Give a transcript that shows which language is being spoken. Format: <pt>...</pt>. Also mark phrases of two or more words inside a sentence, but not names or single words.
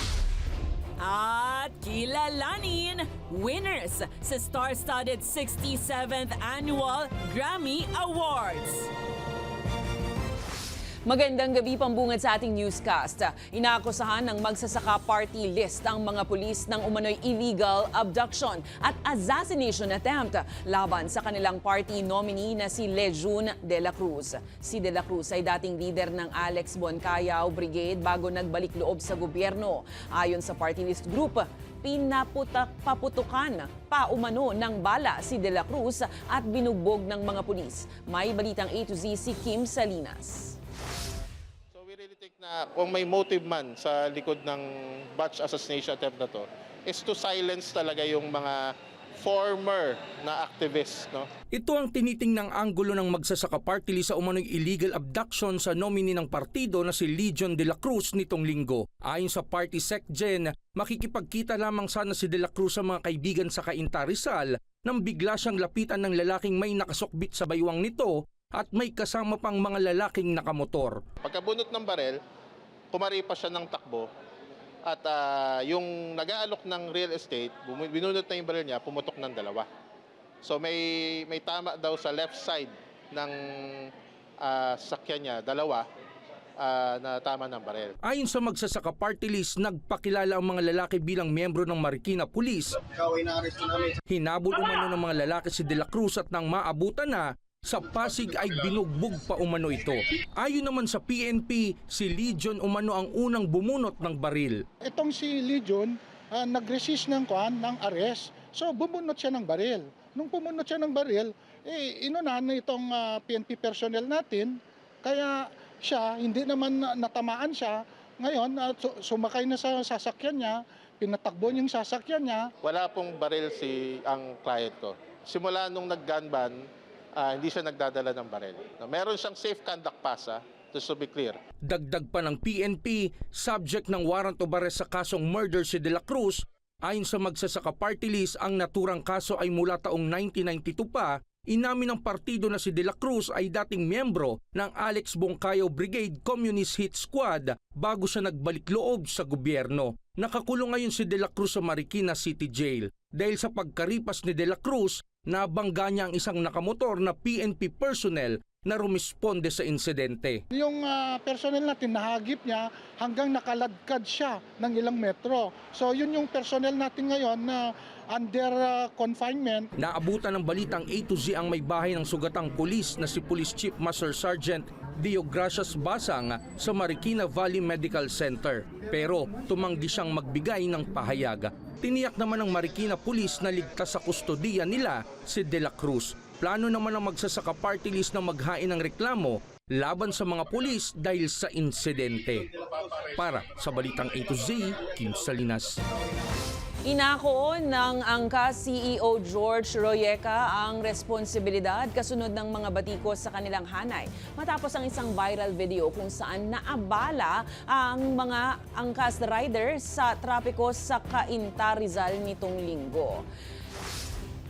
<tl>At kilalanin winners sa star-studded 67th Annual Grammy Awards. Magandang gabi pambungad sa ating newscast. Inaakusahan ng magsasaka party list ang mga pulis ng umano'y</tl> <en>illegal abduction</en> <tl>at</tl> <en>assassination attempt</en> <tl>laban sa kanilang</tl> <en>party nominee</en> <tl>na si Legion de la Cruz. Si de la Cruz ay dating leader ng Alex Boncayao Brigade bago nagbalik loob sa gobyerno. Ayon sa party list group, paputukan pa umano ng bala si de la Cruz at binugbog ng mga pulis. May balitang A to Z si Kim Salinas. Na kung may motive man sa likod ng</tl> <en>batch assassination attempt</en> <tl>na to</tl> <en>is to silence</en> <tl>talaga yung mga former na activists, no? Ito ang tinitingnang anggulo ng magsasaka party list sa umano'y</tl> <en>illegal abduction</en> <tl>sa nominee ng partido na si Legion de la Cruz nitong linggo. Ayon sa party secgen, makikipagkita lamang sana si de la Cruz sa mga kaibigan sa Cainta, Rizal nang bigla siyang lapitan ng lalaking may nakasukbit sa baywang nito at may kasama pang mga lalaking nakamotor. Pagkabunot ng barel, kumari pa siya ng takbo at yung nag-aalok ng</tl> <en>real estate,</en> <tl>binunot na yung baril niya, pumutok ng dalawa. So may tama daw sa</tl> <en>left side</en> <tl>ng sakyan niya, dalawa, na tama ng baril. Ayon sa magsasaka party list, nagpakilala ang mga lalaki bilang miyembro ng Marikina Police. Hinabol umano ng mga lalaki si de la Cruz at nang maabutan na, sa Pasig ay binugbog pa umano ito. Ayon naman sa PNP, si Legion umano ang unang bumunot ng baril. Itong si Legion, nag-resist ng arrest. So bumunot siya ng baril. Nung pumunot siya ng baril, inunahan na itong PNP personnel natin. Kaya siya, hindi naman natamaan siya. Ngayon, sumakay na sa sasakyan niya, pinatakbo yung sasakyan niya. Wala pong baril ang client ko. Simula nung nag-gun ban, hindi siya nagdadala ng baril. Meron siyang</tl> <en>safe conduct pass, just to be clear.</en> <tl>Dagdag pa ng PNP, subject ng</tl> <en>warrant of arrest</en> <tl>sa kasong murder si de la Cruz. Ayon sa magsasaka party list, ang naturang kaso ay mula taong 1992 pa. Inamin ng partido na si de la Cruz ay dating miyembro ng Alex Boncayao Brigade Communist Hit Squad bago siya nagbalik loob sa gobyerno. Nakakulong ngayon si de la Cruz sa Marikina City Jail. Dahil sa pagkaripas ni de la Cruz, nabangga niya ang isang nakamotor na PNP personnel na rumisponde sa insidente. Yung personnel natin, nahagip niya hanggang nakaladkad siya ng ilang metro. So yun yung personnel natin ngayon na</tl> <en>under confinement.</en> <tl>Naabutan ng balitang A to Z ang may bahay ng sugatang pulis na si Police Chief Master Sergeant Dio Gracias Basang sa Marikina Valley Medical Center. Pero tumanggi siyang magbigay ng pahayag. Tiniyak naman ng Marikina Police na ligtas sa kustodiya nila si de la Cruz. Plano naman ang magsasaka party list na maghain ng reklamo laban sa mga pulis dahil sa insidente. Para sa Balitang A to Z, Kim Salinas. Inako ng angkas CEO George Royeca ang responsibilidad kasunod ng mga batikos sa kanilang hanay matapos ang isang</tl> <en>viral video</en> <tl>kung saan naabala ang mga angkas riders sa trapiko sa Cainta, Rizal nitong linggo.</tl>